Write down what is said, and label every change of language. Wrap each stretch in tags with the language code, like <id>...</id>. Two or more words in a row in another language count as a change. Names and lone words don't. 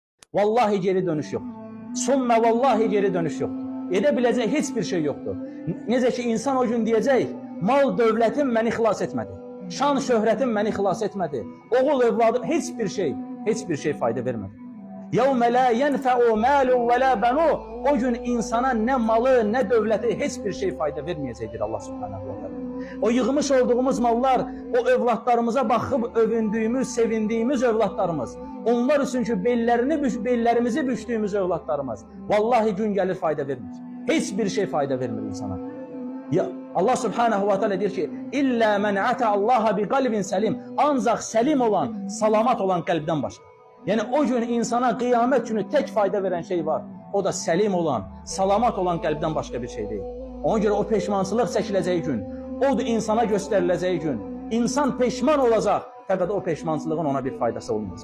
<tr>Vallahi geri dönüş yoktur. Sümme vallahi geri dönüş yoktur.</tr> <az>Edebiləcək heç bir şey yoktur. Necə ki insan o gün deyəcək, mal dövlətim məni xilas etmədi. Şan şöhrətim məni xilas etmədi. Oğul evladım heç bir şey fayda vermədi.</az> <ar>يَوْمَ لَا يَنْفَعُ مَالٌ وَلَا بَنُوا</ar> <az>O gün insana nə malı, nə dövləti heç bir şey fayda verməyəcəkdir Allah</az> <ar>سبحانه وتعالى.</ar> <az>O yığmış olduğumuz mallar, o evlatlarımıza baxıb övündüyümüz, sevindiyimiz evlatlarımız, onlar üçün ki bellərimizi bükdüyümüz evlatlarımız, vallahi gün gəlir fayda vermir. Heç bir şey fayda vermir insana. Ya Allah</az> <ar>سبحانه وتعالى</ar> <az>deyir ki,</az> <ar>إلا من أتى الله بقلب سليم,</ar> <az>ancaq səlim olan, salamat olan qəlbdən başqa. Yəni o gün insana qiyamət günü tək fayda verən şey var. O da səlim olan, salamat olan qəlbdən başqa bir şey deyil. Ona görə o peşmançılıq çəkiləcəyi gün, o da insana göstəriləcəyi gün, insan peşman olacaq, fəqət o peşmançılığın ona bir faydası olmayacaq.</az>